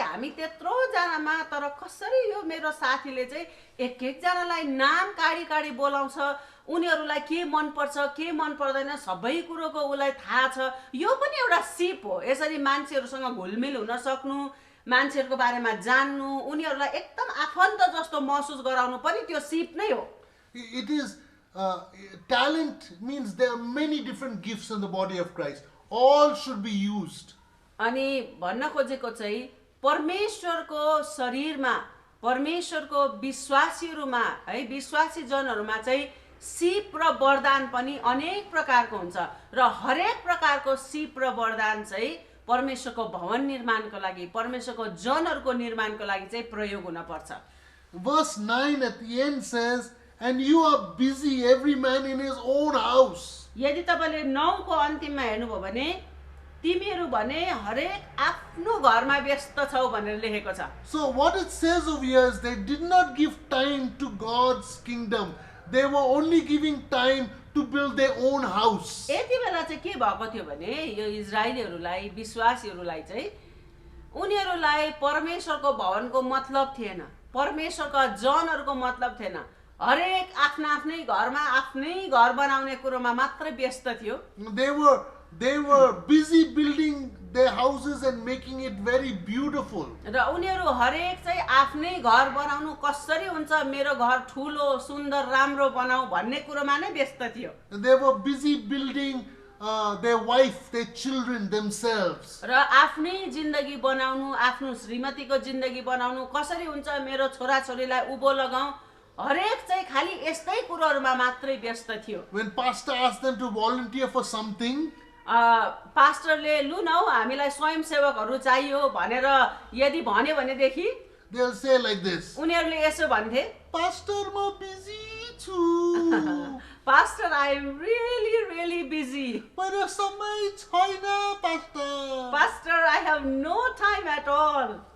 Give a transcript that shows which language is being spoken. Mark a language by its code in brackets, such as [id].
[ne] हामी त्यत्रो जनामा तर कसरी यो मेरो साथीले चाहिँ एक जनालाई नाम काडी बोलाउँछ, उनीहरूलाई के मन पर्छ के मन पर्दैन सबै कुरोको उलाई थाहा छ। यो पनि एउटा सिप हो। यसरी मान्छेहरूसँग घुलमिल हुन सक्नु, मान्छेहरूको बारेमा जान्नु, उनीहरूलाई एकदम आफन्त जस्तो महसुस गराउनु पनि त्यो सिप नै हो। [en] It is talent means there are many different gifts in the body of Christ. All should be used. [ne] अनि भन्न खोजेको चाहिँ परमेश्वरको शरीरमा, परमेश्वरको विश्वासीहरूमा है, विश्वासी जनहरूमा चाहिँ सिप र वरदान पनि अनेक प्रकारको हुन्छ र हरेक प्रकारको सिप र वरदान चाहिँ परमेश्वरको भवन निर्माणको लागि, परमेश्वरको जनहरूको निर्माणको लागि चाहिँ प्रयोग हुन पर्छ। [en] Verse 9 at the end says, "And you are busy, every man in his own house." [ne] यदि तपाईले 9 को अन्तिममा हेर्नुभयो भने तिमीहरू भने हरेक आफ्नो घरमा व्यस्त छौ भनेर लेखेको छ। [en] So what it says over here is they did not give time to God's kingdom. They were only giving time to build their own house. [ne] यति बेला चाहिँ के भएको थियो भने यो इजरायलीहरूलाई विश्वासीहरूलाई चाहिँ उनीहरूलाई परमेश्वरको भवनको मतलब थिएन, परमेश्वरका जनहरूको मतलब थिएन। हरेक आफ्ना आफ्नै घरमा आफ्नै घर बनाउने कुरोमा मात्रै व्यस्त थियो। [en] They were busy building their houses and making it very beautiful. [ne] र उनीहरू हरेक चाहिँ आफ्नै घर बनाउनु कसरी हुन्छ, मेरो घर ठुलो सुन्दर राम्रो बनाऊ भन्ने कुरोमा नै व्यस्त थियो। [en] And they were busy building their wife, their children, themselves. [ne] र आफ्नै जिन्दगी बनाउनु, आफ्नो श्रीमतीको जिन्दगी बनाउनु कसरी हुन्छ, मेरो छोराछोरीलाई उभो लगाऊ, हरेक चाहिँ खाली यस्तै कुरोहरूमा मात्रै व्यस्त थियो। [en] When pastor asked them to volunteer for something, [ne] पास्टरले लु न हौ हामीलाई स्वयंसेवकहरू चाहियो भनेर यदि भन्यो भनेदेखि [en] they'll say like this, [ne] उनीहरूले यसो भन्थे, Pastor, म busy छु. [en] pastor I am really busy, [ne] मेरो समय छैन, pastor. [en] Pastor I have no time at all.